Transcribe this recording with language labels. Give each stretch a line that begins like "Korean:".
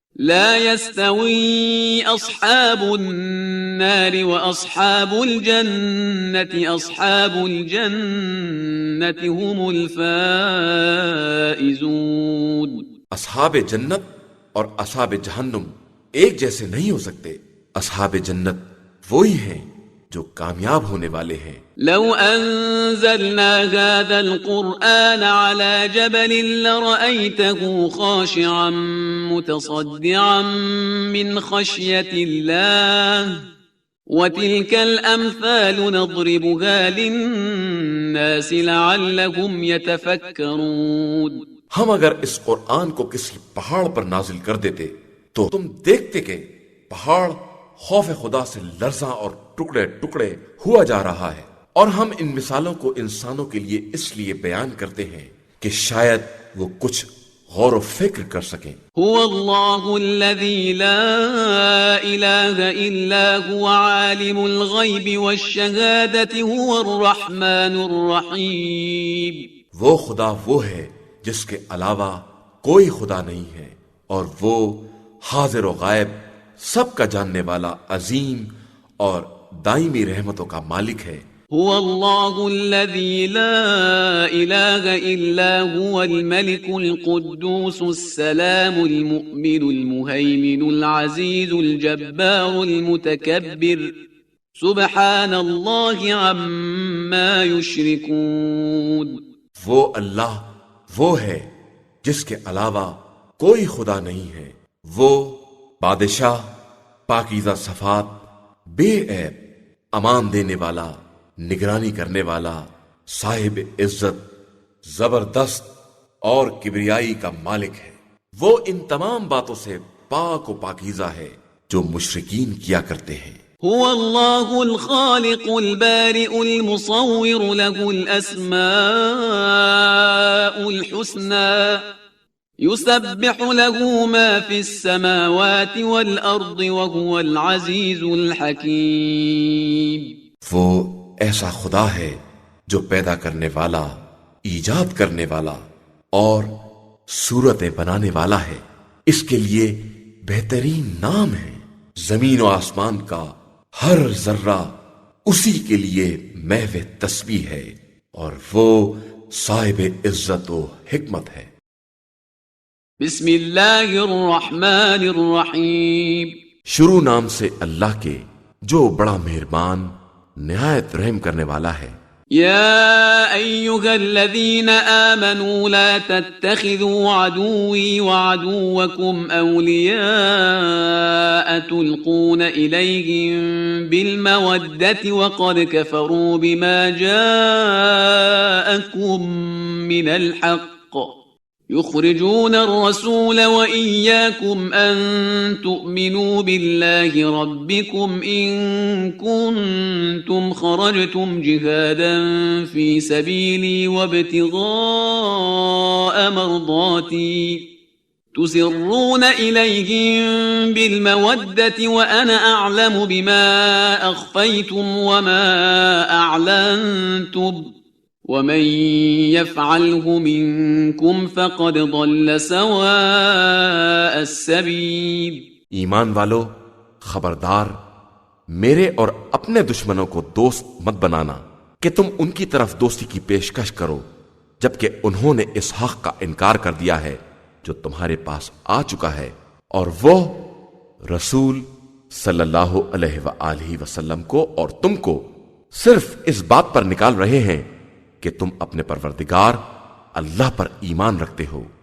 Arabic: لا يستوي أصحاب النار وأصحاب الجنة أصحاب الجنة هم الفائزون۔
Urdu: اصحاب جنت اور اصحاب جہنم ایک جیسے نہیں ہو سکتے، اصحاب جنت وہی ہیں جو کامیاب ہونے والے ہیں۔
Arabic: لو أنزلنا هذا القرآن على جبل لرأيته خاشعا متصدعا من خشية الله وتلك الأمثال نضربها للناس لعلهم يتفكرون۔
Urdu: ہم اگر اس قرآن کو کسی پہاڑ پر نازل کر دیتے تو تم دیکھتے کہ پہاڑ خوف خدا سے لرزاں اور ٹکڑے ٹکڑے ہوا جا رہا ہے، اور ہم ان مثالوں کو انسانوں کے لیے اس لیے بیان کرتے ہیں کہ شاید وہ کچھ غور و فکر کر سکیں۔
Arabic: هو الله الذي لا إله إلا هو عالم الغيب والشهادة هو الرحمن الرحيم۔
Urdu: وہ خدا وہ ہے جس کے علاوہ کوئی خدا نہیں ہے، اور وہ حاضر و غائب سب کا جاننے والا عظیم اور دائمی رحمتوں کا مالک ہے۔
Arabic: هو الله الذي لا إله إلا هو الملك القدوس السلام المؤمن المهيمن العزيز الجبار المتكبر سبحان اللہ عما یشرکون.
Urdu: وہ اللہ وہ ہے جس کے علاوہ کوئی خدا نہیں ہے. وہ بادشاہ، پاکیزہ صفات، بے عیب، امان دینے والا، نگرانی کرنے والا، صاحب عزت، زبردست اور کبریائی کا مالک ہے. وہ ان تمام باتوں سے پاک و پاکیزہ ہے جو مشرکین کیا کرتے ہیں.
Arabic: هو اللہ الخالق البارئ المصور له الاسماء الحسنى يسبح له ما في السماوات والارض وهو العزيز الحكيم.
Urdu: وہ ایسا خدا ہے جو پیدا کرنے والا، ایجاد کرنے والا اور صورتیں بنانے والا ہے. اس کے لیے بہترین نام ہے. زمین و آسمان کا ہر ذرہ اسی کے لیے محو تسبیح ہے اور وہ صاحب عزت و حکمت ہے.
Arabic: بسم اللہ الرحمن الرحیم.
Urdu: شروع نام سے اللہ کے جو بڑا مہربان نہایت رحم کرنے والا ہے.
Arabic: يا أيها الذين آمنوا لا تتخذوا عدوي وعدوكم أولياء تلقون إليهم بالمودة وقد كفروا بما جاءكم من الحق يخرجون الرسول وإياكم أن تؤمنوا بالله ربكم إن كنتم خرجتم جهادا في سبيلي وابتغاء مرضاتي تسرون إليهم بالمودة وأنا أعلم بما أخفيتم وما أعلنتم وَمَن يَفْعَلْهُ مِنكُمْ فَقَدْ ضَلَّ سَوَاءَ السَّبِيلِ.
Urdu: ایمان والو، خبردار، میرے اور اپنے دشمنوں کو دوست مت بنانا کہ تم ان کی طرف دوستی کی پیشکش کرو جبکہ انہوں نے اس حق کا انکار کر دیا ہے جو تمہارے پاس آ چکا ہے، اور وہ رسول صلی اللہ علیہ وآلہ وسلم کو اور تم کو صرف اس بات پر نکال رہے ہیں کہ تم اپنے پروردگار اللہ پر ایمان رکھتے ہو.